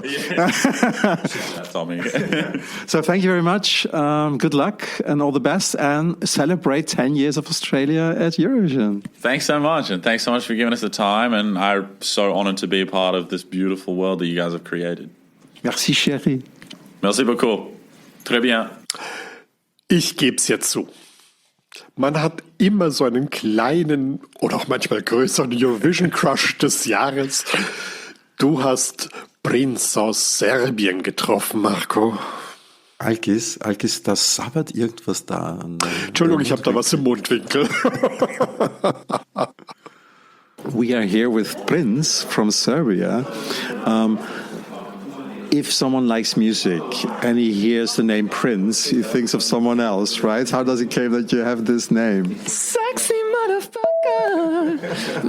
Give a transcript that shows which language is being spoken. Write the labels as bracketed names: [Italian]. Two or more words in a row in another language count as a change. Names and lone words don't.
[English] That's on me. So thank you very much. Good luck and all the best, and celebrate 10 years of Australia at Eurovision. Thanks so much, and thanks so much for giving us the time. And I'm so honoured to be a part of this beautiful world that you guys have created. [French] Merci, Chérie. Merci beaucoup. Très bien. [German] Ich geb's jetzt zu. Man hat immer so einen kleinen oder auch manchmal größeren Eurovision-Crush des Jahres. Du hast Princ aus Serbien getroffen, Marco. Alkis, da sabbert irgendwas da. Entschuldigung, ich habe da was im Mundwinkel. [English] We are here with Princ from Serbia. If someone likes music and he hears the name Prince, he thinks of someone else, right? How does it came that you have this name? Sexy motherfucker.